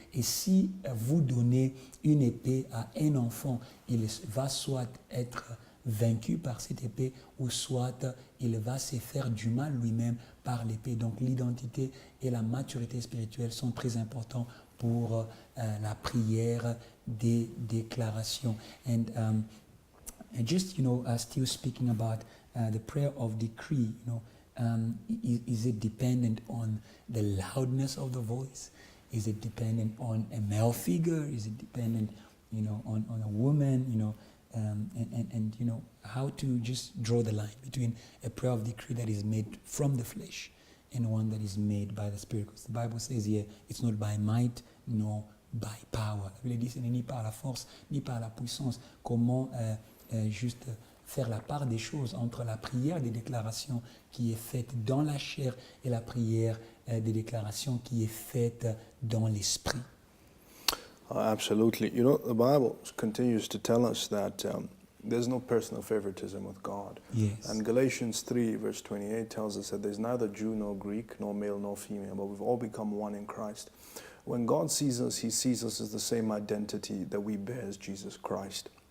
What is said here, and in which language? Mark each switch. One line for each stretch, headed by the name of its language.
French: Et si vous donnez une épée à un enfant, il va soit être vaincu par cette épée, ou soit il va se faire du mal lui-même par l'épée. Donc l'identité et la maturité spirituelle sont très importants pour la prière des déclarations.
English: And just, still speaking about the prayer of decree, is it dependent on the loudness of the voice? Is it dependent on a male figure? Is it dependent, on a woman, and how to just draw the line between a prayer of decree that is made from the flesh and one that is made by the Spirit. Because the Bible says here, it's not by might nor by power.
French: La Bible dit, ce n'est ni par la force, ni par la puissance. Comment juste faire la part des choses entre la prière des déclarations qui est faite dans la chair et la prière des déclarations qui est faite dans l'esprit.
English: Absolutely. The Bible continues to tell us that there's no personal favoritism with God. Yes. And Galatians 3, verse 28 tells us that there's neither Jew nor Greek, nor male nor female, but we've all become one in Christ. When God sees us, he sees us as the same identity that we bear as Jesus Christ.